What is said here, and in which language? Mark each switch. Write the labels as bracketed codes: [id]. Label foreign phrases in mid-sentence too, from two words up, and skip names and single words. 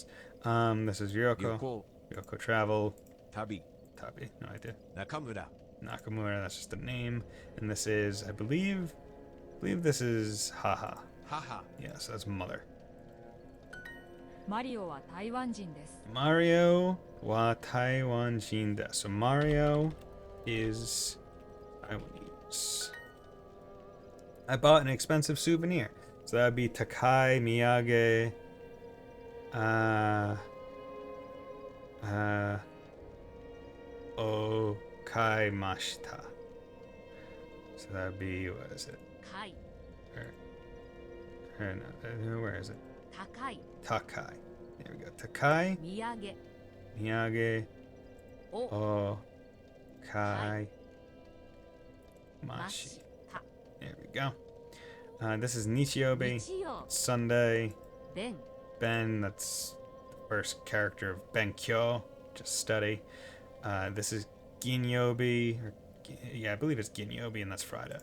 [en] This is Ryoko. Ryoko travel. Tabi, no idea. Nakamura, that's just a name. And this is, I believe this is Haha. Yes, that's mother. [ja] マリオは台湾人です. マリオは台湾人です. [en] So Mario is Taiwanese. I bought an expensive souvenir. So that'd be [ja] 高い 土産. [en] Okaimashita. So that'd be, what is it? Kite. Where is it? Takai. Takai. There we go. Takai. Miyage. Miyage. O. Kai. Mashi. There we go. This is Nichiobi. Sunday. Ben, that's the first character of Benkyo. Just study. This is Ginyobi. I believe it's Ginyobi, and that's Friday.